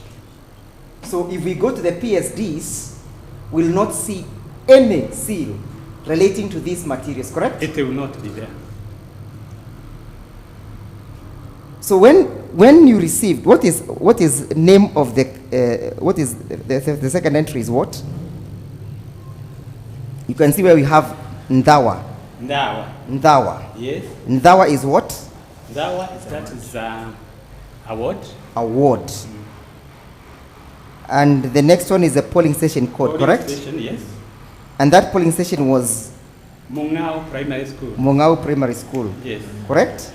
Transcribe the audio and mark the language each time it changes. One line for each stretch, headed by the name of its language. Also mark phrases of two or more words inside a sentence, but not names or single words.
English: So if we go to the PSDs, we'll not see any seal relating to these materials, correct? It will not be there. So when you received, what is name of the what is the second entry is what? You can see where we have Ndawa. Ndawa. Yes. Ndawa is what? Ndawa is award. Award. And the next one is the polling station code, correct? Station, yes. And that polling station was Mungao Primary School. Mungao Primary School. Yes. Correct?